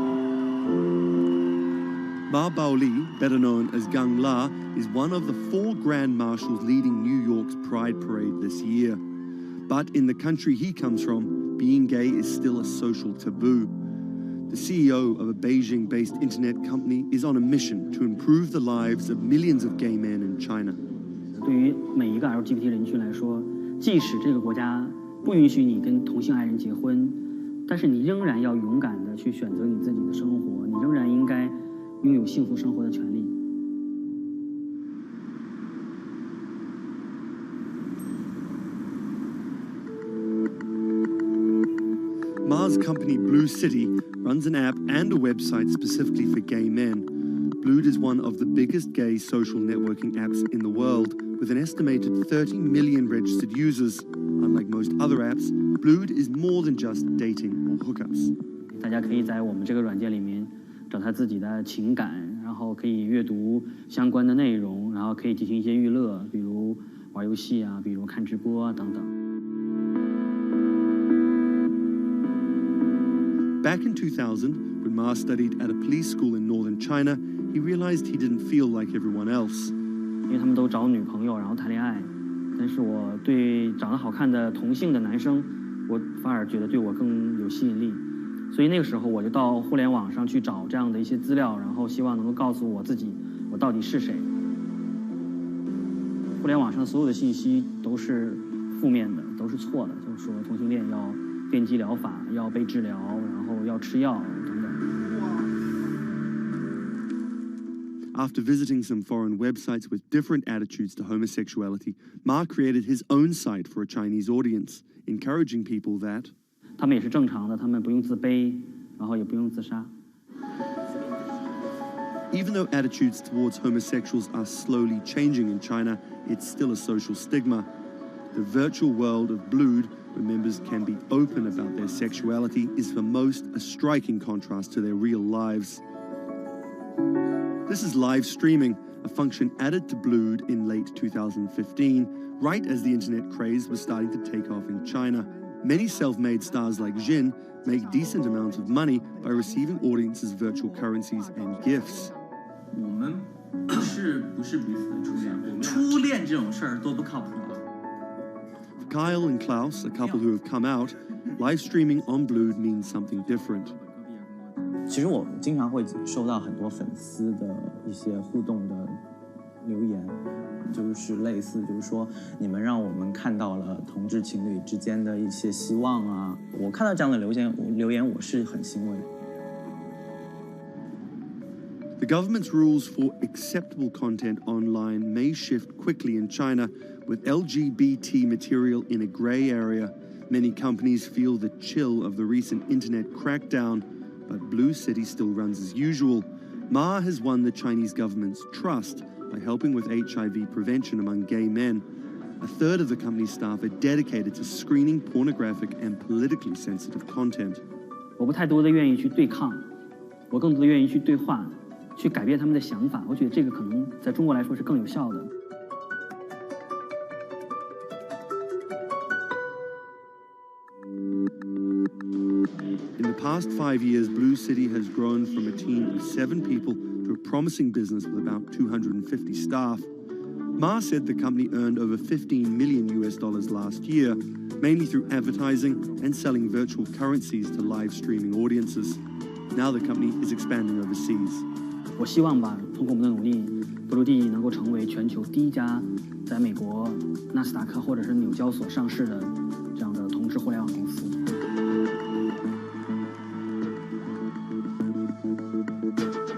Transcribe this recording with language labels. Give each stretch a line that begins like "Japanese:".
English: Ma Baoli, better known as Gang La, is one of the 4 Grand Marshals leading New York's Pride Parade this year. But in the country he comes from, being gay is still a social taboo. The CEO of a Beijing-based internet company is on a mission to improve the lives of millions of gay men in China.
Chinese: 对于每一个 LGBT 人群来说，即使这个国家不允许你跟同性爱人结婚，但是你仍然要勇敢地去选择你自己的生活，你仍然应该拥有幸福生活的权利。
English: Ma's company Blue City runs an app and a website specifically for gay men. Blued is one of the biggest gay social networking apps in the world, with an estimated 30 million registered users. Unlike most other apps, Blued is more than just dating or hookups.
Chinese: 大家可以在我们这个软件里面找他自己的情感，然后可以阅读相关的内容，然后可以进行一些娱乐，比如玩游戏啊，比如看直播啊等等。
English: Back in 2000, when Ma studied at a police school in northern China, he realized he didn't feel like everyone else.
Chinese: 因为他们都找女朋友，然后谈恋爱，但是我对长得好看的同性的男生，我反而觉得对我更有吸引力。所以那个时候我就到互联网上去找这样的一些资料，然后希望能够告诉我自己我到底是谁。互联网上所有的信息都是负面的，都是错的，就是说同性恋要电击疗法，要被治疗，然后要吃药等等。
English: After visiting some foreign websites with different attitudes to homosexuality, Ma created his own site for a Chinese audience, encouraging people that
Chinese: 他们也是正常的，他们不用自卑，然后也不用自杀。
English: Even though attitudes towards homosexuals are slowly changing in China, it's still a social stigma. The virtual world of Blued, where members can be open about their sexuality, is for most a striking contrast to their real lives. This is live streaming, a function added to Blued in late 2015, right as the internet craze was starting to take off in China. Many self-made stars like Jin make decent amounts of money by receiving audiences virtual currencies and gifts.
Chinese: 我们不是彼此的初恋，初恋这种事儿多不靠谱。
English: For Kyle and Klaus, a couple who have come out, live streaming on Blued means something different.
Chinese: 其实我经常会收到很多粉丝的一些互动的留言，就是类似就是说你们让我们看到了同志情侣之间的一些希望啊，我看到这样的留言我是很欣慰。
English: The government's rules for acceptable content online may shift quickly in China, with LGBT material in a grey area. Many companies feel the chill of the recent internet crackdown, but Blue City still runs as usual. Ma has won the Chinese government's trust by helping with HIV prevention among gay men. A third of the company's staff are dedicated to screening pornographic and politically sensitive content.
Chinese: 我不太多的愿意去对抗，我更多的愿意去对话，去改变他们的想法。我觉得这个可能在中国来说是更有效的。
English: In the past 5 years, Blue City has grown from a team of 7 people to a promising business with about 250 staff. Ma said the company earned over $15 million last year, mainly through advertising and selling virtual currencies to live streaming audiences. Now the company is expanding overseas.
Chinese: 我希望吧，通过我们的努力，Blue能够成为全球第一家在美国纳斯达克或者是纽交所上市的这样的同志互联网公司。